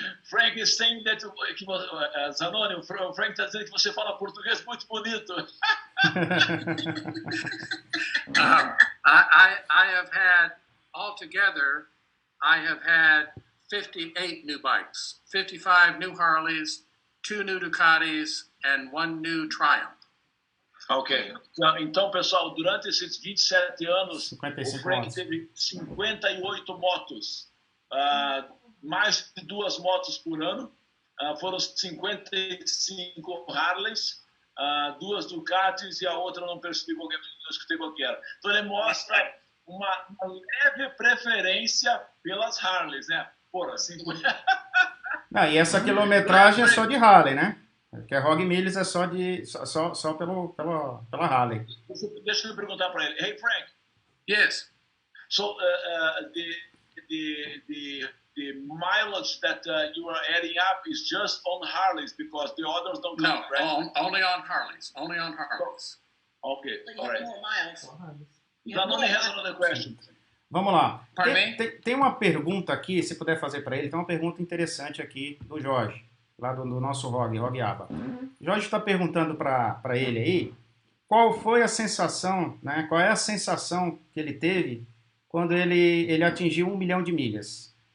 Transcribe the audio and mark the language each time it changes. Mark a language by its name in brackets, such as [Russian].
[English] Frank is saying that [Portuguese] Zanoni, o Frank está dizendo que você fala português muito bonito. [English] I have had, altogether, I have had 58 new bikes, 55 new Harleys, 2 new Ducatis, and 1 new Triumph. Ok. [Portuguese] Então, pessoal, durante esses 27 anos, o Frank teve 58 motos. Mais de 2 motos por ano. Foram 55 Harleys, 2 Ducatis e a outra eu não percebi não escutei qual que era. Então ele mostra uma leve preferência pelas Harleys, né? Porra, 50... E essa quilometragem é só de Harley, né? Porque a Hog Miles é só pela Harley. Deixa eu perguntar para ele. [English] Hey, Frank. Yes. So the mileage that you are adding up is just on Harleys because the others don't count, right? No, only on Harleys. Only on Harleys. Okay, all right. More miles. Zanoni has another question. [Portuguese] Vamos lá. [English] Pardon [Portuguese] Tem uma pergunta aqui, se puder fazer para ele, tem uma pergunta interessante aqui do Jorge, lá do nosso Hog Aba. Jorge está perguntando para ele aí, qual foi a sensação, né? Qual é a sensação que ele teve quando ele atingiu 1 milhão de milhas?